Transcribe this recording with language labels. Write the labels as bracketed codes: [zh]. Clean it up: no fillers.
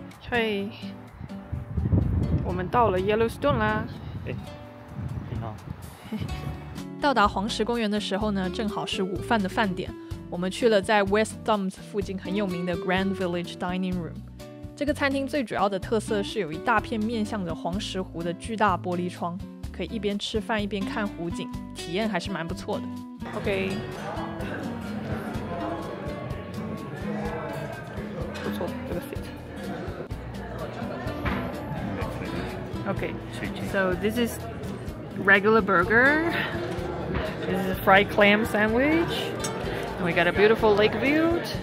[zh] 嘿，我们到了 Yellowstone 啦。你好。到达黄石公园的时候呢，正好是午饭的饭点。我们去了在 West Dumps 附近很有名的 Grand Village Dining Room。这个餐厅最主要的特色是有一大片面向着黄石湖的巨大玻璃窗，可以一边吃饭一边看湖景，体验还是蛮不错的。 [en] OK， [zh] 不错，这个 [en] fit。Okay, so this is regular burger. This is a fried clam sandwich. And we got a beautiful lake view.